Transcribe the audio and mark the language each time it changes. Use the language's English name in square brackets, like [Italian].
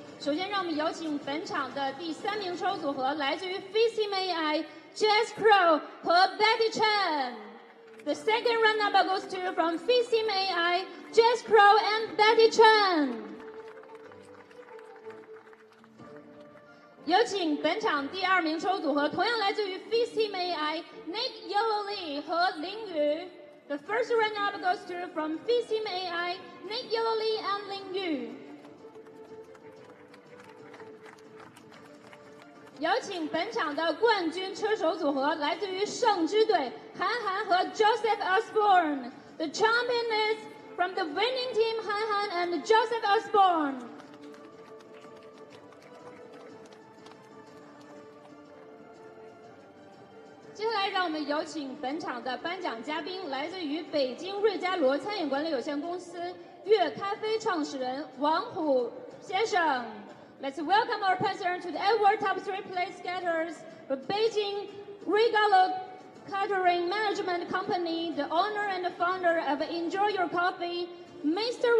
[Chinese] 首先，让我们有请本场的第3名车手组合，来自于 FCMAI Jess Crow 和 Betty Chen。 [English] The second runner-up goes to from FCMAI Jess Crow and Betty Chen。 [Chinese] 有请本场第2名车手组合，同样来自于 FCMAI Nick Yellowly 和林宇。 [English] The first runner-up goes to from FCMAI Nick Yellowly and 林宇。 [Chinese] 有请本场的冠军车手组合，来自于圣之队韩寒和 Joseph Osborne。 [English] The champion is from the winning team 韩寒 and Joseph Osborne。 [Chinese] 接下来，让我们有请本场的颁奖嘉宾，来自于北京瑞嘉罗餐饮管理有限公司粤咖啡创始人王虎先生。 [English] Let's welcome our president to the award top 3 place getters for Beijing Regalo Catering Management Company, the owner and the founder of Enjoy Your Coffee, Mr.